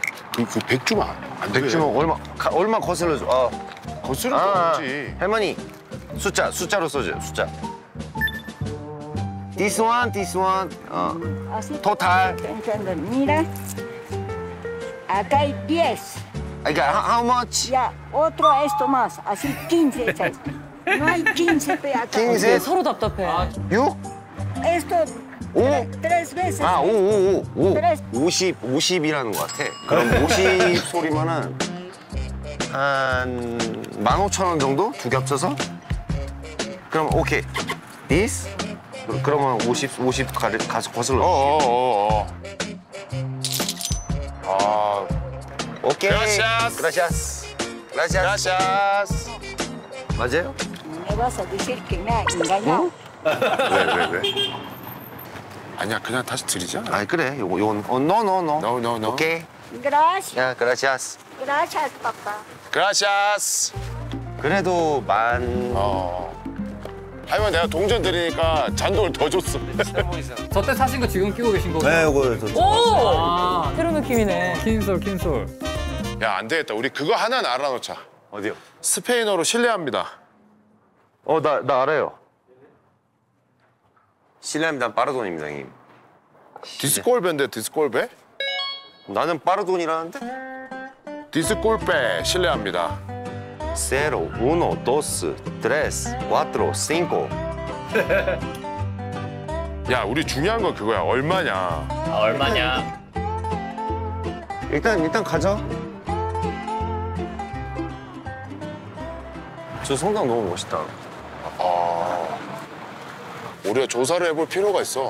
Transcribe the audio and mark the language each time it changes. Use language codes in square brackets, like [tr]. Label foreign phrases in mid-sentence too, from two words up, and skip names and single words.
[ko] 그 100주만 안 돼. 100주면 얼마 거슬러줘. 거스를 거 없지. 할머니 숫자로 써줘요. 숫자. [en] This one. [es] Así. Total. Entiendo. Mira, acá hay 10. [ko] 그러니까 [en] how much? [es] Ya, otro esto más. Así 15 echas. No hay 15 pe acá. 15? [ko] 서로 답답해. 6? [es] Esto [ko] 오? [es] tres veces. 5. Tres. [ko] 50이라는 것 같아. 그럼 50 소리면은 한 15,000원 정도? 두 개 합쳐서? 그럼 오케이. This? 그러면 50 가서 거슬러. 오케이. [es] Gracias. Gracias. 맞아요? Me vas a decir que me ha engañado. [ko] 왜? 아니야, 그냥 다시 드리자. 아니 그래. 요건 no. 오케이. [es] Gracias. [ko] 야, [es] gracias. Gracias, papá. Gracias. [ko] 그래도 할머니 내가 동전 드리니까 잔돈을 더 줬어. 저때 사신 거 지금 끼고 계신 거죠? 네, 이거 오! 새로운 느낌이네. 킨솔. 야, 안 되겠다. 우리 그거 하나는 알아놓자. 어디요? 스페인어로 실례합니다. 나 알아요. 실례합니다. 빠르돈입니다, 형님. 디스콜베인데 디스콜베? 나는 빠르돈이라는데? 디스콜베 실례합니다. [es] Cero, uno, dos, tres, cuatro, cinco. [ko] 야, 우리 중요한 건 그거야. 얼마냐? 얼마냐? 일단 가자. 저 성당 너무 멋있다. 우리가 조사를 해볼 필요가 있어.